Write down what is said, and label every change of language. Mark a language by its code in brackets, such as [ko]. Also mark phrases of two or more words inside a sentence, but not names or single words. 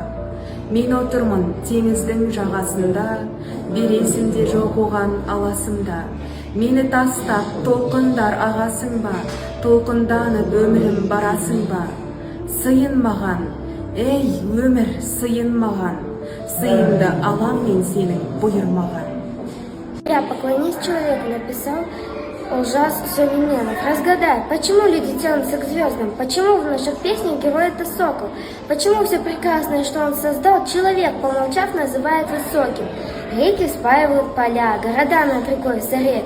[kk] Мен отырмын теңіздің жағасында, бересің де жоқ оған аласында. Мені тастап толқындар ағасың ба, толқынданып өмірім барасың ба? Сыйын маған, ей, өмір, сыйын маған, сыйынды алам мен сенің бұйырмаған. [ru] Я поклонись человеку, написал Ужас Сулейменов. Разгадай, почему люди тянутся к звездам? Почему в наших песнях герой это сокол? Почему все прекрасное, что он создал, человек, помолчав, называет высоким? Реки спаивают поля, города над рекой в заре.